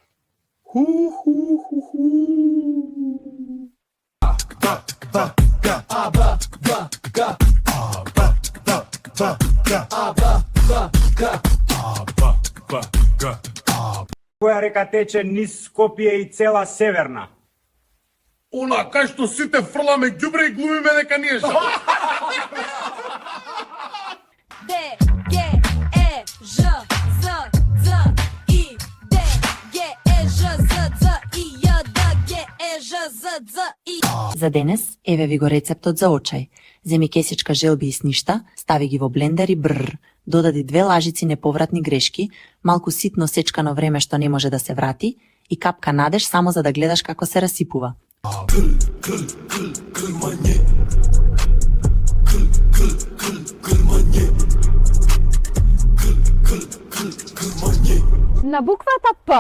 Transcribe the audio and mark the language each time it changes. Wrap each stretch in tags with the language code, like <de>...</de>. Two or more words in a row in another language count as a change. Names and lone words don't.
<mk>Која река тече низ Скопје и цела Северна? Она кај што сите фрламе ѓубре и глумиме дека ние жал. D, G, E, Ž, Z, Z, I, D, G, E, Ž, Z, Z, I, J, D, G, E, Ž, Z, Z, I. За денес, еве ви го рецептот за очај. Земи кесичка желби и сништа, стави ги во блендер и брр. Додади 2 лажици неповратни грешки, малку ситно сечкано време што не може да се врати и капка надеж само за да гледаш како се расипува. На буквата П.</mk>